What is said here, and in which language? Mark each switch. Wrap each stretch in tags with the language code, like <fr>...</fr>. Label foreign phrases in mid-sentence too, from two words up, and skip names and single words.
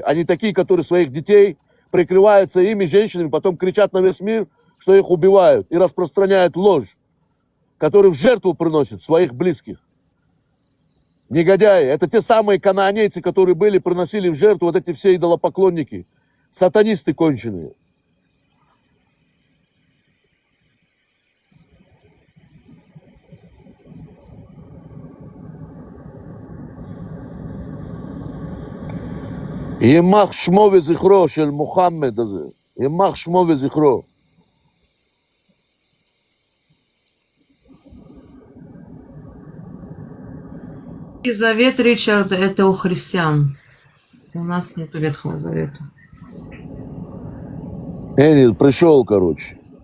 <ru>Они такие, которые своих детей прикрываются ими, женщинами, потом кричат на весь мир, что их убивают и распространяют ложь, которые в жертву приносят своих близких. Негодяи. Это те самые кананейцы, которые были, приносили в жертву вот эти все идолопоклонники. Сатанисты конченые.</ru> <he>יימח שמו וזכרו של מוחמד הזה. יימח שמו וזכרו.</he> <ru>И завет, Ричард, это у христиан. У нас нету Ветхого Завета. Эни пришел, короче.</ru>